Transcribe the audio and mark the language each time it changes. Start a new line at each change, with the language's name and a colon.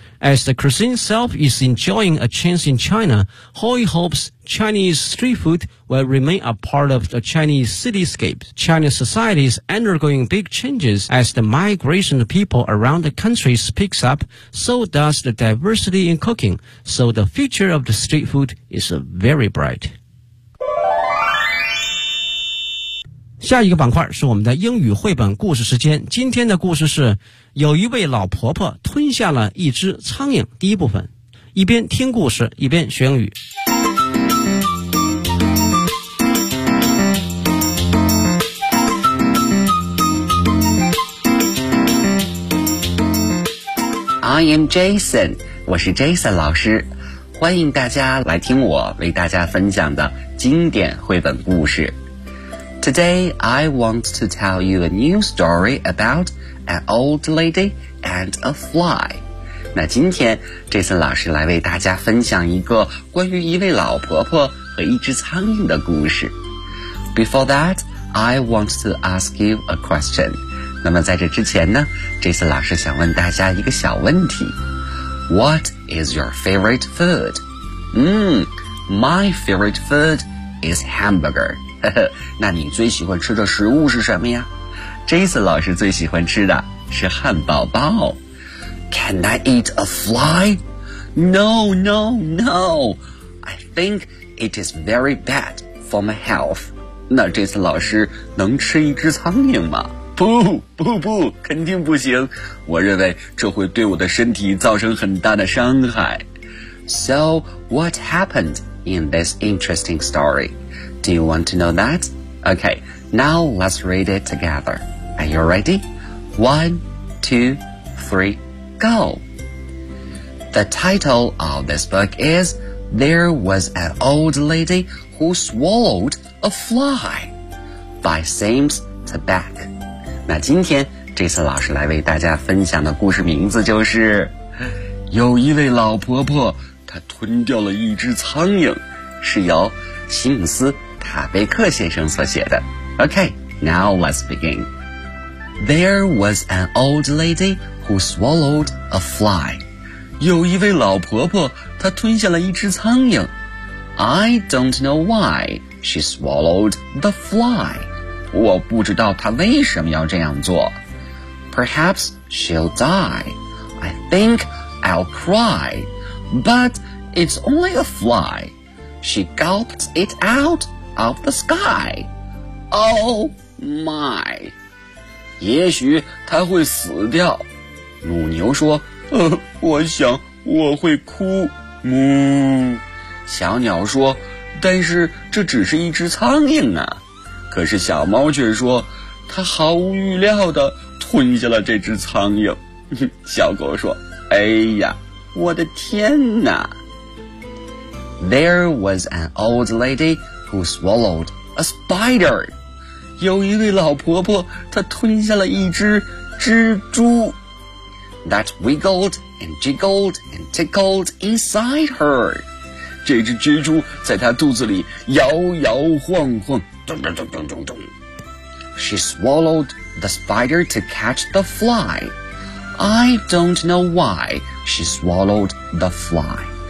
English: As the cuisine itself is enjoying a chance in China, Hoi hopes Chinese street food will remain a part of the Chinese cityscape. Chinese society is undergoing big changes as the migration of people around the country picks up, so does the diversity in cooking, so the future of the street food is very bright.
Chinese: 下一个板块是我们的英语绘本故事时间。今天的故事是有一位老婆婆吞下了一只苍蝇。第一部分，一边听故事一边学英语。
English: I am Jason，
Chinese: 我是 Jason 老师，欢迎大家来听我为大家分享的经典绘本故事。
English: Today, I want to tell you a new story about an old lady and a fly.
Chinese: 那今天，这次老师来为大家分享一个关于一位老婆婆和一只苍蝇的故事。
English: Before that, I want to ask you a question.
Chinese: 那么在这之前呢，这次老师想问大家一个小问题。
English: What is your favorite food? My favorite food is hamburger.
Chinese: 那你最喜欢吃的食物是什么呀？ Jason 老师最喜欢吃的是汉堡包。
English: Can I eat a fly? No, no, no. I think it is very bad for my health.
Chinese: 那 Jason 老师能吃一只苍蝇吗？不不不，肯定不行。我认为这会对我的身体造成很大的伤害。
English: So what happened in this interesting story? Do you want to know that? Okay, now let's read it together. Are you ready? 1, 2, 3, go! The title of this book is There Was an Old Lady Who Swallowed a Fly by Sims Tabak.
Chinese: 那今天这次老师来为大家分享的故事名字就是有一位老婆婆她吞掉了一只苍蝇，是由西姆斯塔贝克先生所写的。
English: Okay, now let's begin. There was an old lady who swallowed a fly.
Chinese: 有一位老婆婆，她吞下了一只苍蝇。
English: I don't know why she swallowed the fly.
Chinese: 我不知道她为什么要这样做。
English: Perhaps she'll die. I think I'll cry. But it's only a fly. She gulped it out. Of the sky. Oh my.
Chinese: 也许他会死掉。母牛说，我想我会哭。母。小鸟说，但是这只是一只苍蝇啊。可是小猫却说，它毫无预料地吞下了这只苍蝇。小狗说，哎呀，我的天哪。
English: There was an old lady,who swallowed a spider.
Chinese: 有一位老婆婆，她吞下了一只蜘蛛。
English: That wiggled and jiggled and tickled inside her.
Chinese: 这只蜘蛛在她肚子里摇摇晃晃。咚咚咚咚咚咚。
English: She swallowed the spider to catch the fly. I don't know why she swallowed the fly.